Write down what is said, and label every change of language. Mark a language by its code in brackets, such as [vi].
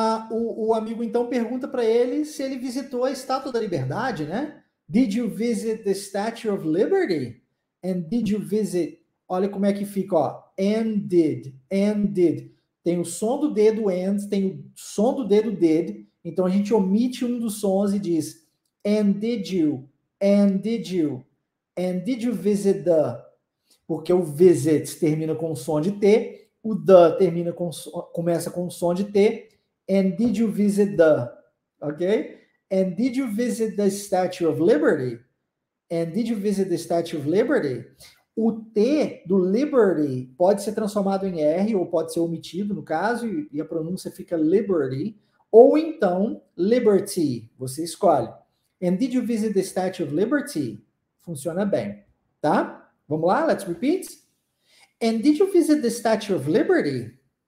[pt] o amigo então pergunta para ele se ele visitou a Estátua da Liberdade, né? [en] Did you visit the Statue of Liberty? And did you visit... [pt] Olha como é que fica, ó. [en] And did. [pt] Tem o som do dedo and, tem o som do dedo did. Então a gente omite um dos sons e diz [en] and did you? And did you? And did you visit the... [pt] Porque o visit termina com o som de T, o the começa com o som de T. [en] And did you visit the... Ok? And did you visit the Statue of Liberty? And did you visit the Statue of Liberty? [pt] O T do Liberty pode ser transformado em R, ou pode ser omitido, no caso, e a pronúncia fica Liberty, ou então Liberty, você escolhe. [en] And did you visit the Statue of Liberty? [pt] Funciona bem, tá? Vamos lá, [en] let's repeat. And did you visit the Statue of Liberty?